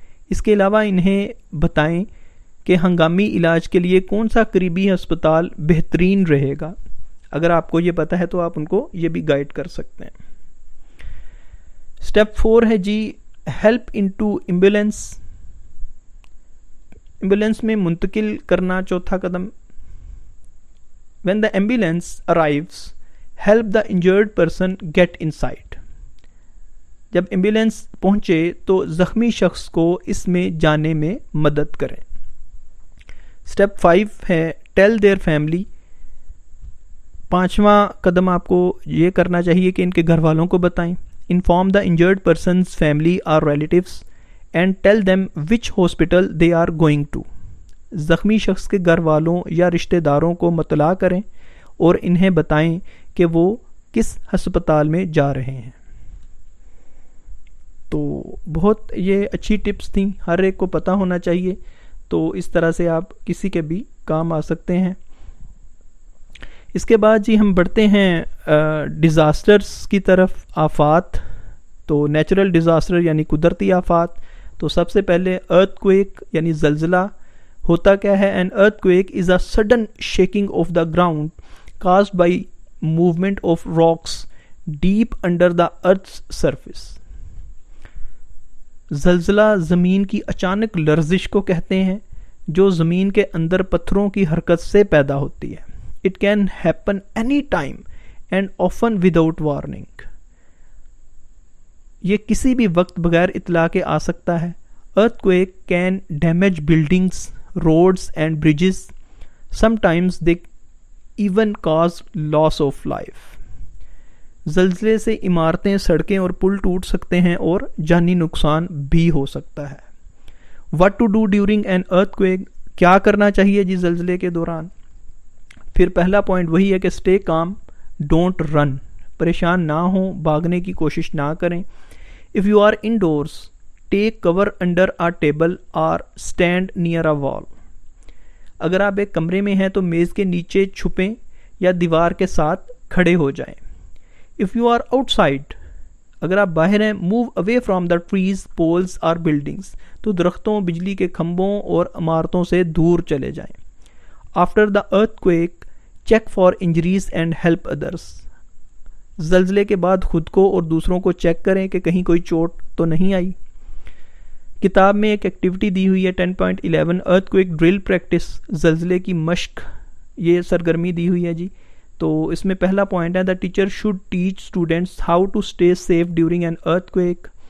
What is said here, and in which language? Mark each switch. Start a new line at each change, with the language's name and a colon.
Urdu: اس کے علاوہ انہیں بتائیں کہ ہنگامی علاج کے لیے کون سا قریبی ہسپتال بہترین رہے گا. اگر آپ کو یہ پتہ ہے تو آپ ان کو یہ بھی گائیڈ کر سکتے ہیں.
English: step 4
Urdu: ہے جی
English: Help into ambulance.
Urdu: ایمبولینس میں منتقل کرنا چوتھا قدم.
English: When the ambulance arrives help the injured person get inside.
Urdu: جب ایمبولینس پہنچے تو زخمی شخص کو اس میں جانے میں مدد کریں. اسٹیپ 5 ہے
English: Tell their family.
Urdu: پانچواں قدم آپ کو یہ کرنا چاہیے کہ ان کے گھر والوں کو بتائیں.
English: Inform the injured person's family اور relatives and tell them which hospital they are going to.
Urdu: زخمی شخص کے گھر والوں یا رشتہ داروں کو مطلع کریں اور انہیں بتائیں کہ وہ کس ہسپتال میں جا رہے ہیں. تو بہت یہ اچھی ٹپس تھیں، ہر ایک کو پتہ ہونا چاہیے. تو اس طرح سے آپ کسی کے بھی کام آ سکتے ہیں. اس کے بعد جی ہم بڑھتے ہیں ڈیزاسٹرز کی طرف. آفات، تو نیچرل ڈیزاسٹر یعنی قدرتی آفات. تو سب سے پہلے ارتھ کویک یعنی زلزلہ. ہوتا کیا ہے؟
English: An earthquake is a sudden shaking of the ground caused by movement of rocks deep under the earth surface.
Urdu: زلزلہ زمین کی اچانک لرزش کو کہتے ہیں جو زمین کے اندر پتھروں کی حرکت سے پیدا ہوتی ہے.
English: It can happen any time and often without warning.
Urdu: یہ کسی بھی وقت بغیر اطلاع کے آ سکتا ہے.
English: Earthquake can damage buildings, roads and bridges. Sometimes they even cause loss of life.
Urdu: زلزلے سے عمارتیں، سڑکیں اور پل ٹوٹ سکتے ہیں اور جانی نقصان بھی ہو سکتا ہے.
English: What to do during an earthquake؟
Urdu: کیا کرنا چاہیے جی زلزلے کے دوران؟ پھر پہلا پوائنٹ وہی ہے کہ
English: Stay calm, don't run.
Urdu: پریشان نہ ہوں، بھاگنے کی کوشش نہ کریں.
English: If you are indoors take cover under a table اور stand near a wall.
Urdu: اگر آپ ایک کمرے میں ہیں تو میز کے نیچے چھپیں یا دیوار کے ساتھ کھڑے ہو جائیں.
English: if you are outside,
Urdu: اگر آپ باہر ہیں
English: move away from the trees, poles اور buildings,
Urdu: تو درختوں، بجلی کے کھمبوں اور عمارتوں سے دور چلے جائیں.
English: After the earthquake check for injuries and help others.
Urdu: زلزلے کے بعد خود کو اور دوسروں کو چیک کریں کہ کہیں کوئی چوٹ تو نہیں آئی. کتاب میں ایک ایکٹیویٹی دی ہوئی ہے 10.11 ارتھ کویک ڈرل پریکٹس، زلزلے کی مشق، یہ سرگرمی دی ہوئی ہے جی. تو اس میں پہلا پوائنٹ ہے
English: The teacher should teach students how to stay safe during an earthquake.